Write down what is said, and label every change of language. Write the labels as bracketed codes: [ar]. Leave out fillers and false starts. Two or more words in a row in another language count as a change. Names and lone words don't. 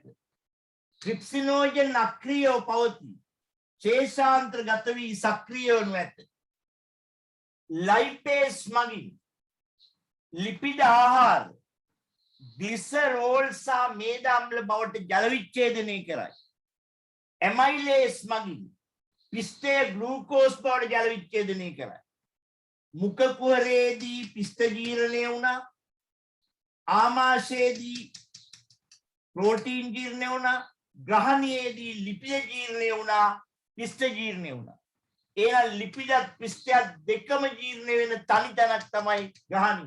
[si] ට්‍රිප්සිනෝජන් අක්‍රියව පවතී. ශේෂාන්තරගත වී සක්‍රිය වනු ඇත. ලයිපේස් මගින් ලිපිඩ ආහාර ග්ලිසරෝල් සහ මේද අම්ල බවට ජල විච්ඡේදනය කරයි. ඇමයිලේස් මගින් පිෂ්ඨ ග්ලූකෝස් බවට ජල විච්ඡේදනය කරයි. මුඛ කුහරයේදී පිෂ්ඨ ජීර්ණය වුණා. ආමාශයේදී ප්‍රෝටීන් ජීර්ණය වුණා. ග්‍රහණයේදී ලිපිඩ ජීර්ණය වුණා. පිෂ්ඨ ජීර්ණය වුණා. එහෙනම් ලිපිඩත් පිෂ්ඨයත් දෙකම ජීර්ණය වෙන තනි තැනක් තමයි ග්‍රහණිය.